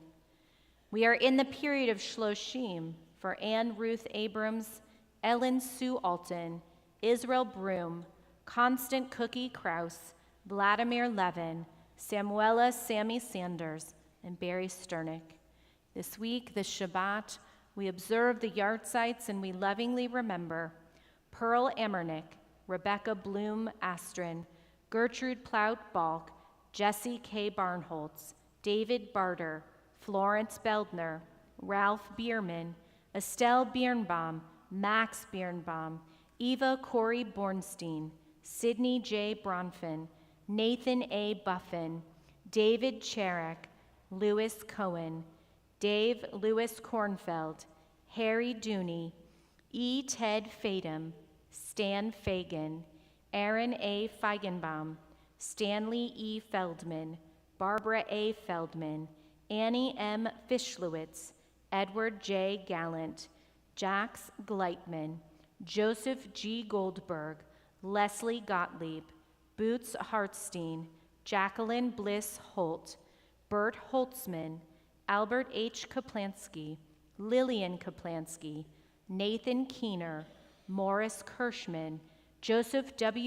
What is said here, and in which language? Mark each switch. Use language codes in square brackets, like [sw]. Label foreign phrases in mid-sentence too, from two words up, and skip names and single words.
[en] We are in the period of Shloshim for Anne Ruth Abrams, Ellen Sue Alton, Israel Broom, Constant Cookie Kraus, Vladimir Levin, Samuela Sammy Sanders, and Barry Sternick. This week, this Shabbat, we observe the yahrzeits and we lovingly remember Pearl Amernick, Rebecca Bloom Astrin, Gertrude Plout Balk, Jesse K. Barnholtz, David Barter, Florence Beldner, Ralph Bierman, Estelle Birnbaum, Max Birnbaum, Eva Corey Bornstein, Sidney J. Bronfin, Nathan A. Buffin, David Cherrick, Louis Cohen, Dave Lewis Kornfeld, Harry Dooney, E. Ted Fadum, Stan Fagan, Aaron A. Feigenbaum, Stanley E. Feldman, Barbara A. Feldman, Annie M. Fischlewitz, Edward J. Gallant, Jax Gleitman, Joseph G. Goldberg, Leslie Gottlieb, Boots Hartstein, Jacqueline Bliss Holt, Bert Holtzman, Albert H. Kaplansky, Lillian Kaplansky, Nathan Keener, Morris Kirschman, Joseph W.